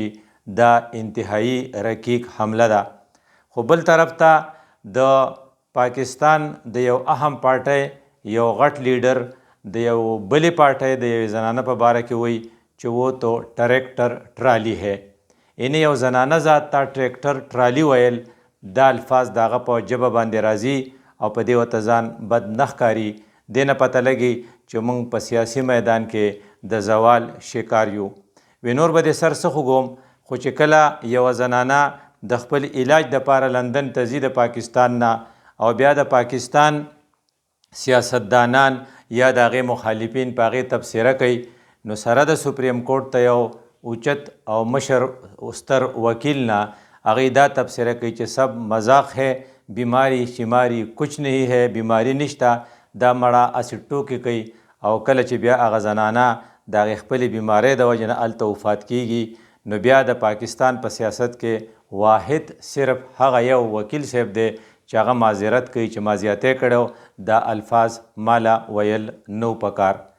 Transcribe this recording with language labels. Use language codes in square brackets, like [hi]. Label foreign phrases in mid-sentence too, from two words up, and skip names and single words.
[ps] دا انتهایی رقیق حمله ده. خو بل طرف ته د پاکستان د یو اهم پارټۍ یو غټ لیډر د یو بلې پارټۍ د یو زنانه په باره کې وی چې [ur] وہ تو ټریکټر ټرالی ہے. [ps] یعنې یو زنانه ذات ته [en] tractor trolley [ps] ویل دا الفاظ د هغه په ژبه باندې راځي او په دې ورته ځان بد نه ښکاري. دې نه پته لګي چې موږ په سیاسي میدان کې د زوال شکار یو. وی نور به دې سر څه خوږوم خو چې کله یوه زنانه د خپل علاج دپاره لندن ته ځي د پاکستان نه او بیا د پاکستان سیاستدانان یا د هغې مخالفین په هغې تبصره کوي نو سره د سپریم کورټ ته یو اوچت او مشر ستر وکیل نه هغې دا تبصره کوي چې [ur] سب مذاق ہے, بیماری شماری کچھ نہیں ہے, [ps] بیماری نشته. دا مړه اسې ټوکې کوي او کله چې بیا هغه زنانه د هغې خپلې بیمارۍ د وجې نه هلته وفات کیږي نو بیا د پاکستان په سیاست کې واحد صرف هغه یو وکیل صاحب دی چې هغه معذرت کوي چې ما زیاتی کړی دا الفاظ مالا ویل نو پکار.